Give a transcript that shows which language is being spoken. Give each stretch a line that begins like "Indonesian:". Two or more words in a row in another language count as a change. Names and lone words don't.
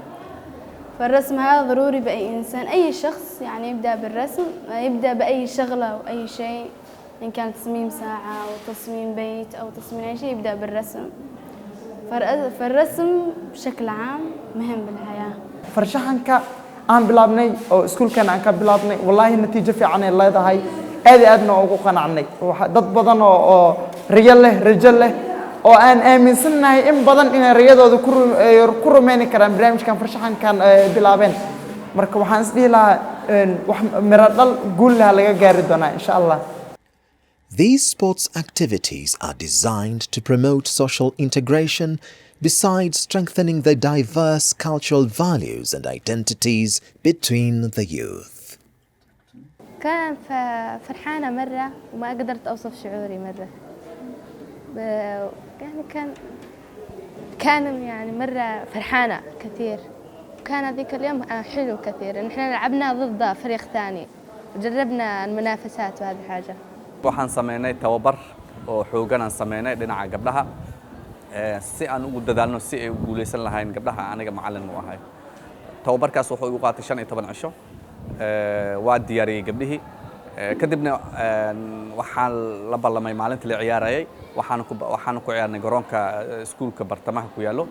Arabic: فالرسم هذا ضروري بأي إنسان، أي شخص يعني يبدأ بالرسم، يبدأ بأي شغلة أو أي شيء، إن كان تصميم ساعة أو تصميم بيت أو تصميم أي شيء يبدأ بالرسم. فالرسم بشكل عام مهم بالحياة.
Somali: فرشحنك aan bilaabnay oo iskuulkan aan ka bilaabnay wallahi natiijo fiican ay leedahay, aadna ugu qanacnay. dad badan oo riyo leh oo aan aaminsanahay in badan inay riyadooda ku rumeyn karaan barnaamijkan farshaxankan bilaabeen. marka waxaan is dhihi lahaa wax miro dhal guul leh laga gaari doonaa
Arabic: إن شاء الله.
English: These sports activities are designed to promote social integration besides strengthening the diverse cultural values and identities between the youth.
Arabic: كان فرحانة مرة وما قدرت أوصف شعوري مرة. يعني كان يعني مرة فرحانة كثير. كان هذيك اليوم حلو كثير. نحن لعبنا ضد فريق ثاني وجربنا المنافسات وهذه حاجة.
Somali: waxaan sameynay tababar oo xoogan aan sameynay dhinaca gabdhaha si aan ugu dadaalno si ay u guuleysan lahayn gabdhaha aniga macallin u ahay. tababarkaas wuxuu igu qaatay 15 cisho. waa diyaariyay gabdhihii kadibna waxaan la ballamay maalintii la ciyaarayay waxaan ku ciyaarnay garoonka iskuulka bartamaha ku yaalo.